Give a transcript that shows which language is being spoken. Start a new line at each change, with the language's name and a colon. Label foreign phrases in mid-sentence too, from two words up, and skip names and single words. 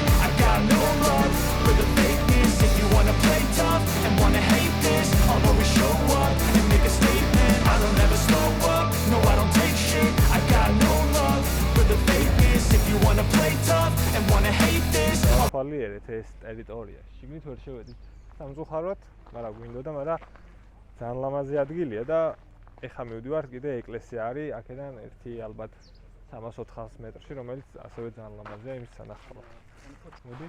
English: I got no love for the fakeness. If you wanna play tough and wanna hate this, I'll always show up and make a statement. I don't ever slow up, no I don't take shit. I got no love for the fakeness. If you wanna play tough and wanna hate this,
Georgian: ვალიერეთ ეს ტერიტორია. შიგნით ვერ შევედით სამწუხაროდ, მაგრამ გვინდოდა, მაგრამ ძალიან ლამაზი ადგილია და ეხა მივდივარ კიდე ეკლესია არის, აქედან ერთი ალბათ 300-400 მეტრში, რომელიც ასევე ძალიან ლამაზია იმის სანახავად. მოდი.